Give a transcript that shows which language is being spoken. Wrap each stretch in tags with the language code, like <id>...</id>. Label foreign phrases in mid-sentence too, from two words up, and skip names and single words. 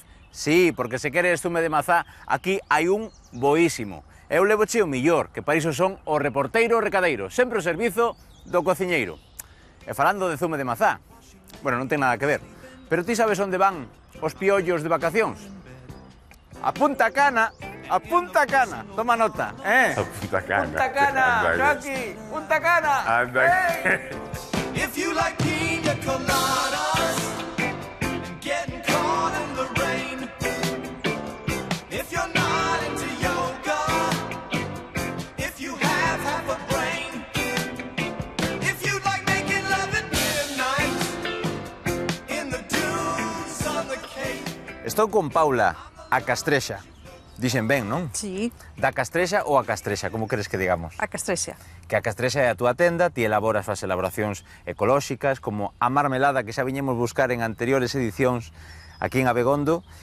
<gl>Sí, porque se queres zume de mazá, aquí hai un boísimo. Eu levoche o millor, que para iso son o reporteiro o recadeiro, sempre o servizo do cociñeiro. E falando de zume de mazá, bueno, non ten nada que ver, pero ti sabes onde van os piollos de vacacións? A Punta Cana, toma nota, A Punta Cana. Punta Cana, Xoanqui, Punta Cana. Anda.</gl> <en>If you like pina coladas and getting caught in the rain, if you're not into yoga, if you have half a brain, if you like making love at midnight in the dunes on the Cape.</en> <gl>Estou con Paula, a Castrexa. Dixen ben, non? Sí, Da Castrexa ou a Castrexa, como queres que digamos? a Castrexa. Que a Castrexa é a túa tenda, ti elaboras as elaboracións ecolóxicas, como a marmelada que xa viñemos buscar en anteriores edicións aquí en Abegondo.</gl>